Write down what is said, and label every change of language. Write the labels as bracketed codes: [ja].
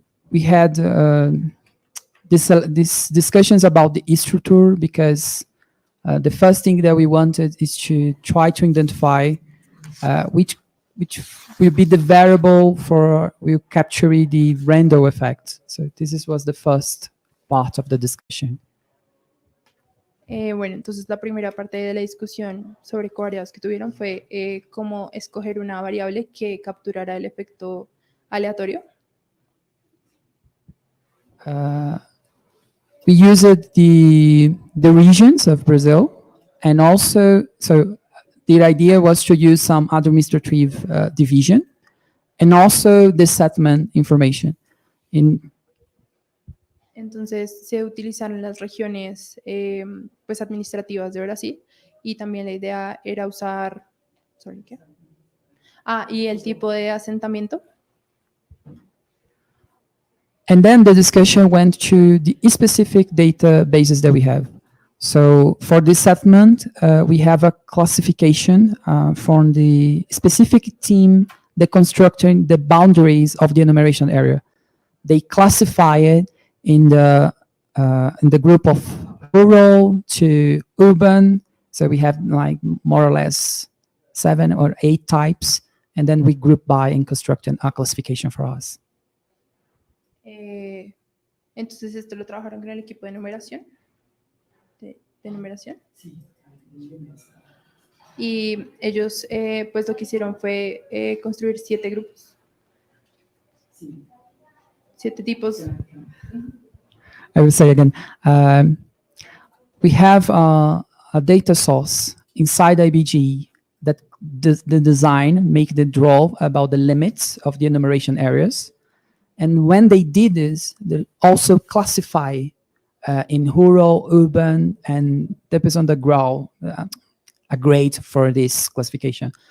[en] We had these discussions about the structure because the first thing that we wanted is to try to identify which will be the variable for will capture the random effect. So this was the first part of the discussion. [es] Bueno, entonces la primera parte de la discusión sobre covariados que tuvieron fue cómo escoger una variable que capturara el efecto aleatorio. [en] We used the regions of Brazil, and also, so the idea was to use some administrative division, and also the settlement information. [es] Entonces se utilizaron las regiones administrativas de Brasil y también la idea era usar, ¿qué? Y el tipo de asentamiento. [en] And then the discussion went to the specific databases that we have. So for this settlement, we have a classification from the specific team that constructing the boundaries of the enumeration area. They classify it in the group of rural to urban. So we have like more or less 7 or 8 types, and then we group by and construct a classification for us. [es] Entonces esto lo trabajaron con el equipo de enumeración. De enumeración. Sí. Y ellos lo que hicieron fue construir 7 grupos. Sí. 7 tipos. [en] I will say again, we have a data source inside IBG that the design make the draw about the limits of the enumeration areas. And when they did this, they also classify in rural, urban, and depends on the a grade for this classification.